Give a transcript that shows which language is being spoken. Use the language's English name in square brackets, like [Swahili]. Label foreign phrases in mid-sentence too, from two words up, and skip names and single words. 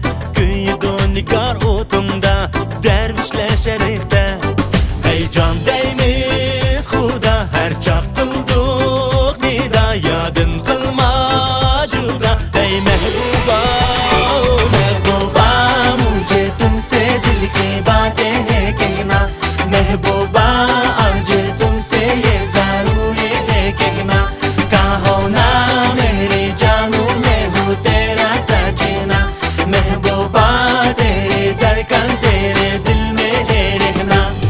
[Uyghur] Kıyıdı nigar otunda, dervişle şerifte. Hey can deymiz Huda, her çak kıldık nida. Yadın kılma juda, hey mehbuba, mehbuba. [Hindi] मुझे तुमसे दिल की बातें है कहना, महबूबा आज तुमसे ये ज़रूरी है कहना। कहो ना मेरी जानू मैं हूँ तेरा सजना, महबूबा तेरी धड़कन तेरे दिल में है रहना।